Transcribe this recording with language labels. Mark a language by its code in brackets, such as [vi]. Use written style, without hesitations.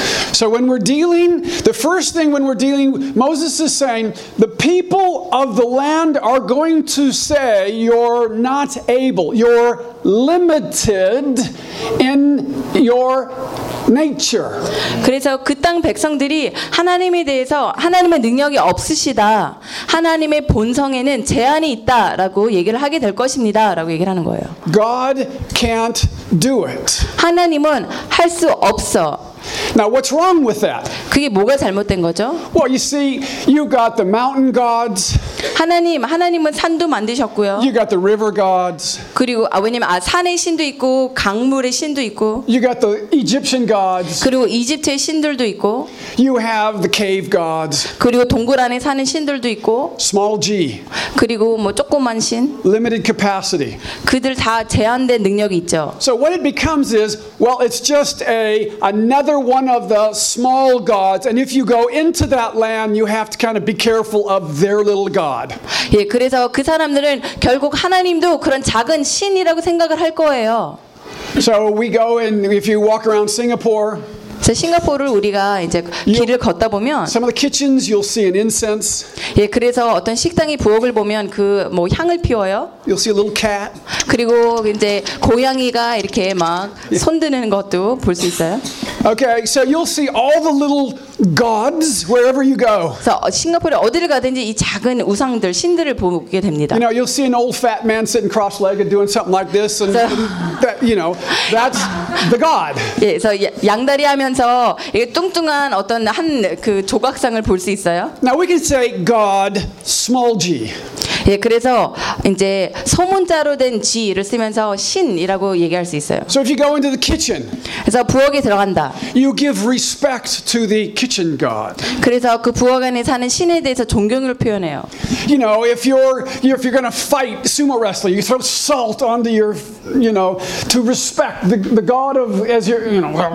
[en] So when we're dealing, the first thing when we're dealing, Moses is saying, the people of the land are going to say, you're not able, you're limited in your nature. [ko] 그래서 그 땅 백성들이 하나님에 대해서 하나님의 능력이 없으시다, 하나님의 본성에는 제한이 있다라고 얘기를 하게 될 것입니다라고 얘기를 하는 거예요. [en] God can't do it. [ko] 하나님은 할 수 없어. [en] Now what's wrong with that? [ko] 그게 뭐가 잘못된 거죠? [en] Well, you see, you got the mountain gods. [ko] 하나님은 산도 만드셨고요. [en] You got the river gods. [ko] 그리고 산의 신도 있고 강물의 신도 있고. [en] You got the Egyptian gods. [ko] 그리고 이집트의 신들도 있고. [en] You have the cave gods. [ko] 그리고 동굴 안에 사는 신들도 있고. [en] Small g. [ko] 그리고 뭐 조그만 신. [en] Limited capacity. [ko] 그들 다 제한된 능력이 있죠. [en] So what it becomes is, well, it's just another one of the small gods, and if you go into that land, you have to kind of be careful of their little god. [ko] 예, 그래서 그 사람들은 결국 하나님도 그런 작은 신이라고 생각을 할 거예요. [en] So we go and if you walk around Singapore. [ko] 그래서 싱가포르를 우리가 이제 길을 걷다 보면 [en] some of the kitchens you'll see an incense. [ko] 예, 그래서 어떤 식당의 부엌을 보면 그 뭐 향을 피워요. [en] You'll see a little cat. [ko] 그리고 이제 고양이가 이렇게 막 손드는 것도 볼 수 있어요. [en] Okay, so you'll see all the little gods wherever you go. [ko] 그래서 싱가포르 어디를 가든지 이 작은 우상들, 신들을 보게 됩니다. [en] You know, you'll see an old fat man sitting cross-legged doing something like this, and that, you know, that's the god. [ko] 예, 그래서 양다리 하면서 이게 뚱뚱한 어떤 한 그 조각상을 볼 수 있어요. [en] Now we can say God small g. [ko] 예, 그래서 이제 소문자로 된 G를 쓰면서 신이라고 얘기할 수 있어요. [en] So if you go into the kitchen, [ko] 그래서 부엌에 들어간다. [en] You give respect to the kitchen god. [ko] 그래서 그 부엌 안에 사는 신에 대해서 존경을 표현해요. [en] You know, if you're going to fight sumo wrestling, you throw salt onto your, you know, to respect the god of as your, you know.